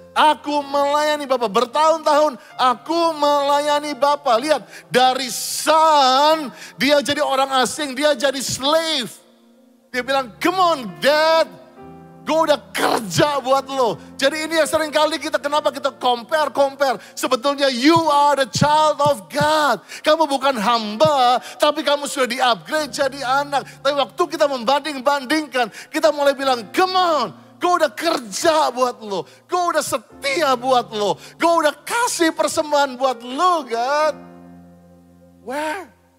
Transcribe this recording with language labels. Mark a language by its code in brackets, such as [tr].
[id] Aku melayani Bapa, bertahun-tahun aku melayani Bapa. Lihat, dari son dia jadi orang asing, dia jadi slave. Dia bilang, [en] come on dad. [id] Gue udah kerja buat lo. Jadi ini yang sering kali kenapa kita compare. Sebetulnya [en] you are the child of God. [id] Kamu bukan hamba, tapi kamu sudah di-upgrade jadi anak. Tapi waktu kita membanding-bandingkan, kita mulai bilang, [en] come on. [id] Gue udah kerja buat lo. Gue udah setia buat lo. Gue udah kasih persembahan buat lo, God. [en] Where?